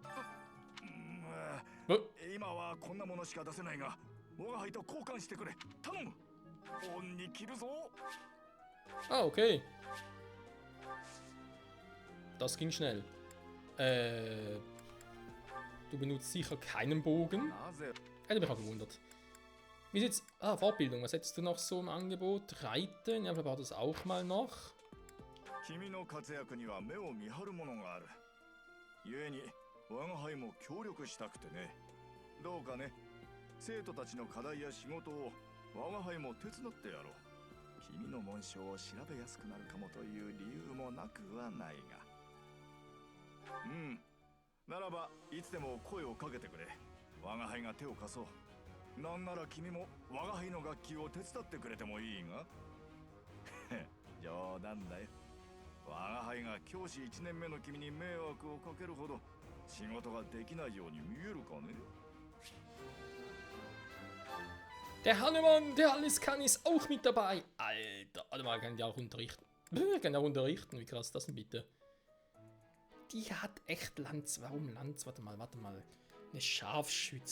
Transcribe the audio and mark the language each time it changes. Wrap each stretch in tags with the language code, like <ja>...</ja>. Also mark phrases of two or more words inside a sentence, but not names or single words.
<de>Ah, okay. Das ging schnell. Du benutzt sicher keinen Bogen. Hätte mich auch gewundert. Wie sieht's? Ah, Fortbildung. Was hättest du noch so im Angebot? Reiten? Ja, vielleicht war das auch mal noch.</de> <ja>君の活躍には目を見張るものがある。故に我が輩も協力したくてね。どうかね、生徒たちの課題や仕事を我が輩も手伝ってやろう。君の紋章を調べやすくなるかもという理由もなくはないが。ならばいつでも声をかけてくれ。我が輩が手を貸そう。なんなら君も我が輩の楽器を手伝ってくれてもいいが。冗談だよ。我が輩が教師1年目の君に迷惑をかけるほど仕事ができないように見えるかね</ja> <de>Der Hannemann, der alles kann, ist auch mit dabei. Alter, warte mal, kann die auch unterrichten? Kann auch unterrichten, wie krass ist das denn bitte? Die hat echt Lanz. Warum Lanz? Warte mal. Eine Scharfschütze.</de>